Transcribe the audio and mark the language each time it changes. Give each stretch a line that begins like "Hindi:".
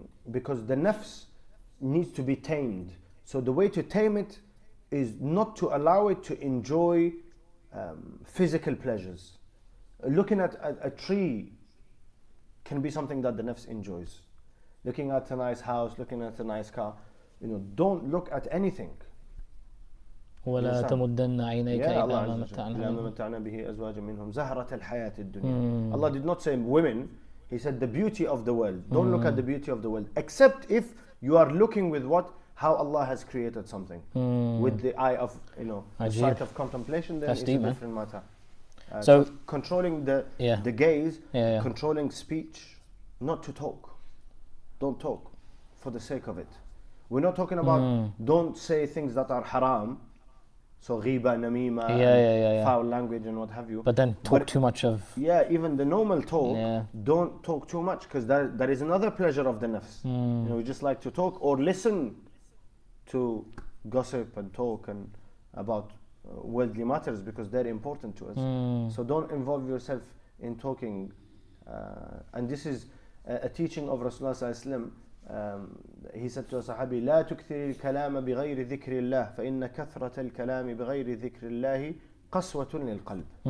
English: Because the nafs needs to be tamed. So the way to tame it is not to allow it to enjoy physical pleasures. Looking at a tree can be something that the nafs enjoys. Looking at a nice house, looking at a nice car, you know, don't look at anything.
Arabic: ولا تمدن عينيك إلى ما متعنا به أزواجا منهم زهرة الحياة الدنيا.
English: Allah did not say women, He said the beauty of the world. Don't look at the beauty of the world, except if you are looking with how Allah has created something, with the eye of, you know, the sight of contemplation. Then it's a different matter. So controlling the gaze, controlling speech, not to talk. Don't talk for the sake of it. We're not talking about don't say things that are haram. So ghiba, namima, foul language and what have you. But then talk too much of... even the normal talk, don't talk too much, because that is another pleasure of the nafs. You know, we just like to talk or listen to gossip and talk and about worldly matters, because they're important to us. So don't involve yourself in talking. And this is a teaching of Rasulullah sallallahu alaihi wasallam. He said to a Sahabi,
Arabic: لا تكثر الكلام بغير ذكر الله فإن كثرة الكلام بغير ذكر الله قسوة للقلب.